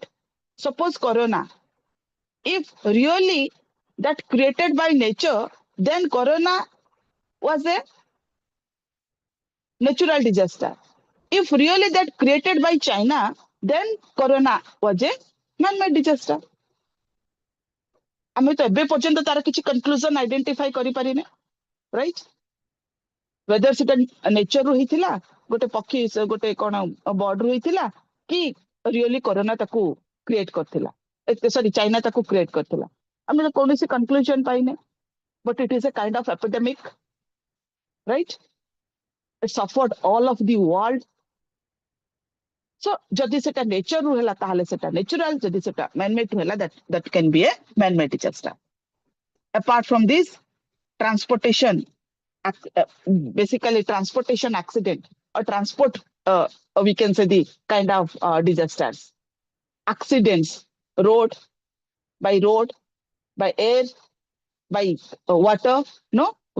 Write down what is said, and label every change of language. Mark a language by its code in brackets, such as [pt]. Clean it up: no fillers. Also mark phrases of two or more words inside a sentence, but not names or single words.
[en] Suppose Corona. If really that created by nature, then Corona was a natural disaster. If really that created by China, then Corona was a man-made disaster. [or] ଆମେ ତ ଏବେ ପର୍ଯ୍ୟନ୍ତ ତାର କିଛି [en] conclusion identify [or] କରିପାରିନେ, ରାଇଟ୍? whether ସେଟା ନେଚର ରୁ ହେଇଥିଲା, ଗୋଟେ ପକ୍ଷୀ ଗୋଟେ କଣ ବର୍ଡ ରୁ ହେଇଥିଲା କି ରିଅଲି କରୋନା ତାକୁ କ୍ରିଏଟ କରିଥିଲା, ସରି ଚାଇନା ତାକୁ କ୍ରିଏଟ କରିଥିଲା, ଆମେ କୌଣସି କନକ୍ଲୁଜନ ପାଇନେ. [en] But it is a kind of epidemic, right? It suffered all of the world. [or] So ଯଦି ସେଟା ନେଚର ରୁ ହେଲା ତାହେଲେ ସେଟା natural, ଯଦି ସେଟା man-made ରୁ ହେଲା [en] that can be a man-made disaster. Apart from this, transportation, basically transportation accident or transport, we can say the kind of disasters. Accidents, by road, by air, by water, no?